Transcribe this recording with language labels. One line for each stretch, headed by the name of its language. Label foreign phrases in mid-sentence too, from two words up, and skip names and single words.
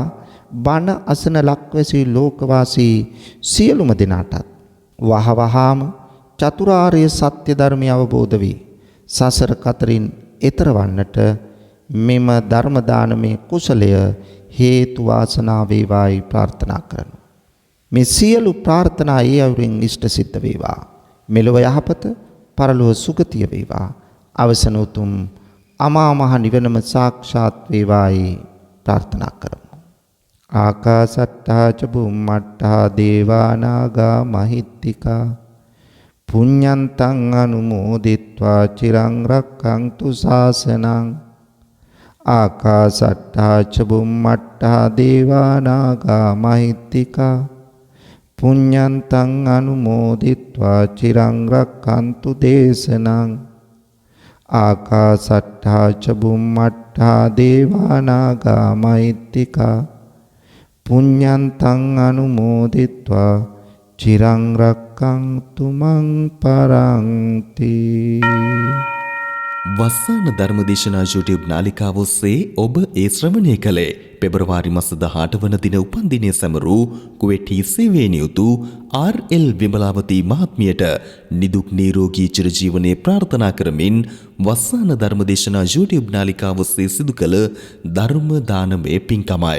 Sinhala: බණ අසන ලක්වැසි ලෝකවාසී සියලුම දෙනාටත් වහවහාම චතුරාර්ය සත්‍ය ධර්මය අවබෝධ වී සසර කතරින් එතර වන්නට මෙම ධර්ම දානමය කුසලය හේතු වාසනා වේවායි ප්‍රාර්ථනා කරනවා. මේ සියලු ප්‍රාර්ථනා ඒ අයුරින් ඉෂ්ට සිද්ධ වේවා. මෙලොව යහපත, පරලොව සුගතිය වේවා. අවසන උතුම් අමා මහ නිවනම සාක්ෂාත් වේවායි ප්‍රාර්ථනා කරමු.
Pali: ආකාසට්ටා ච බුම්මට්ටා දේවා නාග මහිත්‍තිකා පුඤ්ඤන්තං අනුමෝදිත්වා චිරං රක්ඛන්තු ශාසනං. ආකාසට්ටා ච බුම්මට්ටා දේවා නාග මහිත්‍තිකා පුඤ්ඤන්තං අනුමෝදිත්වා චිරං රක්ඛන්තු දේශනං. ආකාසට්ටා ච බුම්මට්ටා දේවා නාග මහිත්‍තිකා පුඤ්ඤන්තං අනුමෝදිත්වා චිරං රක්ඛන්තු මං පරන්ති.
Sinhala: වස්සාන ධර්මදේශනා YouTube නාලිකාව ඔස්සේ ඔබ ඒ ශ්‍රවණය කළේ පෙබරවාරි මාස 18 වන දින උපන්දිනය සැමරූ කුවේටි සේවයේ නියුතු ආර්.එල්. විමලාවතී මහත්මියට නිදුක් නිරෝගී චිරජීවනයේ ප්‍රාර්ථනා කරමින් වස්සාන ධර්මදේශනා YouTube නාලිකාව ඔස්සේ සිදු කළ ධර්ම දානමය පින්කමයි.